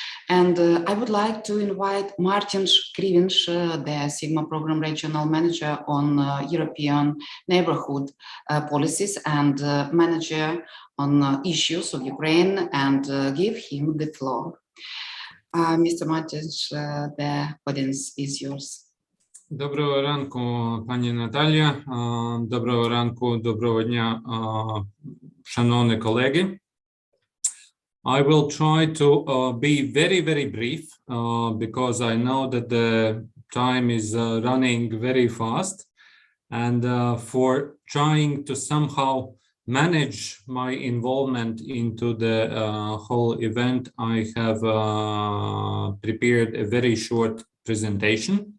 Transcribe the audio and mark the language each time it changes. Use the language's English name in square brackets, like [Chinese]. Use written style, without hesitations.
[English] And I would like to invite Martin Skrivinch, the Sigma Program Regional Manager on European Neighborhood Policies and Manager on issues of Ukraine, and give him the floor. Mr. Martin, the audience is yours. [Ukrainian] Доброго ранку, пані Наталія. Доброго ранку, доброго дня, шановні колеги. [English] I will try to be very, very brief because I know that the time is running very fast, and for trying to somehow manage my involvement into the whole event, I have prepared a very short presentation